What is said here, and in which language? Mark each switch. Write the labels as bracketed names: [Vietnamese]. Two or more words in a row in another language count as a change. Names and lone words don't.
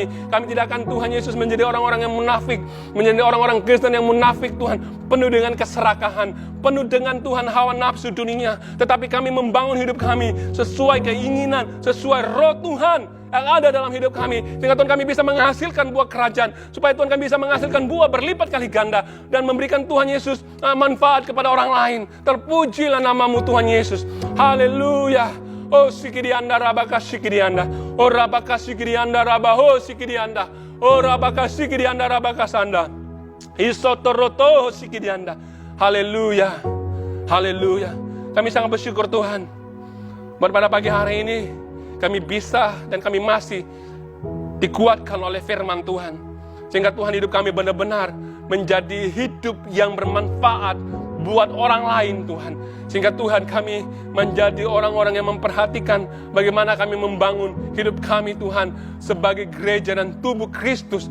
[Indonesian] Kami tidak akan Tuhan Yesus menjadi orang-orang yang munafik, menjadi orang-orang Kristen yang munafik Tuhan, penuh dengan keserakahan, penuh dengan Tuhan hawa nafsu dunia, tetapi kami membangun hidup kami sesuai keinginan, sesuai roh Tuhan yang ada dalam hidup kami. Sehingga Tuhan kami bisa menghasilkan buah kerajaan. Supaya Tuhan kami bisa menghasilkan buah berlipat kali ganda. Dan memberikan Tuhan Yesus manfaat kepada orang lain. Terpujilah namamu Tuhan Yesus. Haleluya. Oh sikidianda rabaka sikidianda. Oh rabaka sikidianda rabaho sikidianda. Oh rabaka sikidianda rabaka sanda. Isotoroto sikidianda. Haleluya. Haleluya. Kami sangat bersyukur Tuhan. Pada pagi hari ini kami bisa dan kami masih dikuatkan oleh firman Tuhan. Sehingga Tuhan, hidup kami benar-benar menjadi hidup yang bermanfaat buat orang lain Tuhan. Sehingga Tuhan, kami menjadi orang-orang yang memperhatikan bagaimana kami membangun hidup kami Tuhan sebagai gereja dan tubuh Kristus.